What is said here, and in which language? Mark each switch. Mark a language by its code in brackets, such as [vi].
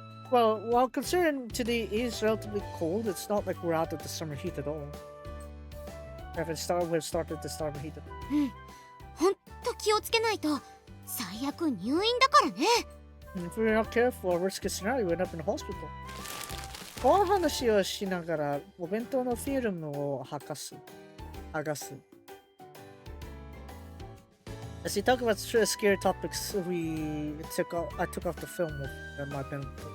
[en] Well, while considering today is relatively cold, it's not like we're out of the summer heat at all. We've started the summer heat. [ja] ほんと気をつけないと最悪入院だからね。 [en] If we're not careful, worst case scenario, we end up in the hospital. [ja] この話をしながら、お弁当のフィルムを剥がす。 [en] As we talk about scary topics, I took off the film of my bento.